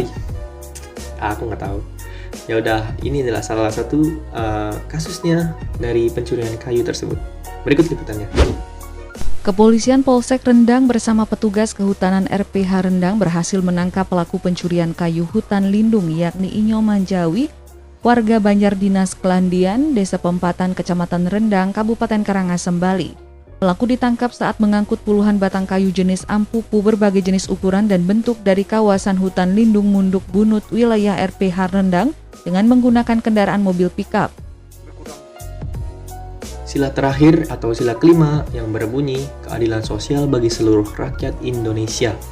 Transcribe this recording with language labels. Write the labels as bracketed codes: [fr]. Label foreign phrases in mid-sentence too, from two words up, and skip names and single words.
[id] Aku nggak tahu. Ya udah, ini adalah salah satu kasusnya dari pencurian kayu tersebut. Berikut liputannya. Kepolisian Polsek Rendang bersama petugas Kehutanan RPH Rendang berhasil menangkap pelaku pencurian kayu hutan lindung yakni Inyo Manjawi, warga Banjar Dinas Kelandian, Desa Pempatan, Kecamatan Rendang, Kabupaten Karangasem, Bali. Pelaku ditangkap saat mengangkut puluhan batang kayu jenis ampupu berbagai jenis ukuran dan bentuk dari kawasan hutan lindung Munduk Bunut, wilayah RPH Rendang dengan menggunakan kendaraan mobil pickup. Sila terakhir atau sila kelima yang berbunyi keadilan sosial bagi seluruh rakyat Indonesia.